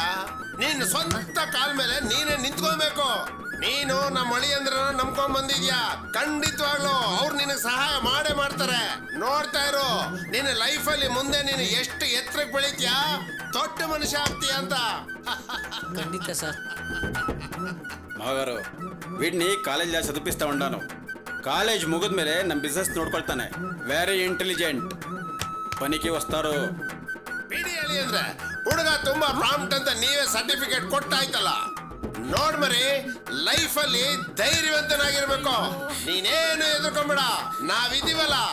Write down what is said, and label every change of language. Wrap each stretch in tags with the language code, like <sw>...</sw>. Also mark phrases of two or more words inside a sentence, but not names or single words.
<kn>ನೀನ್ ಸ್ವಂತ ಕಾಲ್ ಮೇಲೆ ನೀನೇ ನಿಂತ್ಕೊಬೇಕು. ನೀನು ನಮ್ಮ ಅಳಿಯಂದ್ರನ್ನ ನಂಬ್ಕೊಂಡ್ ಬಂದಿದ್ಯಾ, ಖಂಡಿತವಾಗ್ಲು ಅವ್ರು ನಿನಗೆ ಸಹಾಯ ಮಾಡೇ ಮಾಡ್ತಾರೆ. ನೋಡ್ತಾ ಇರು, ನಿನ್ನ ಲೈಫ್ ಅಲ್ಲಿ ಮುಂದೆ ನೀನು ಎಷ್ಟು ಎತ್ತರಕ್ಕೆ ಬೆಳಿತೀಯಾ, ದೊಡ್ಡ ಮನುಷ್ಯ ಆಗ್ತೀಯ ಅಂತ. ಖಂಡಿತ ಸರ್.</kn> <te>మావగారు వీడిని కాలేజ్ లా చదివిస్తా ఉండాను, కాలేజ్ ముగిద్ಮೇಲೆ</te> <kn>ನಮ್ಮ ಬಿಸ್ನೆಸ್ ನೋಡ್ಕೊಳ್ತಾನೆ,</kn> <en>very intelligent,</en> <te>పనికి వస్తారు.</te> <kn>ಬಿಡಿ ಹೇಳಿ ಅಂದ್ರೆ, ಹುಡುಗ ತುಂಬಾ ಪ್ರಾಂಪ್ಟ್ ಅಂತ ನೀವೇ ಸರ್ಟಿಫಿಕೇಟ್ ಕೊಟ್ಟಾಯ್ತಲ್ಲ. ನೋಡ್ಮರಿ, ಲೈಫ್ ಅಲ್ಲಿ ಧೈರ್ಯವಂತನಾಗಿರ್ಬೇಕು. ನೀನೇನು ಎದುರ್ಕೊಂಬೇಡ, ನಾವಿದೀವಲ್ಲ.</kn>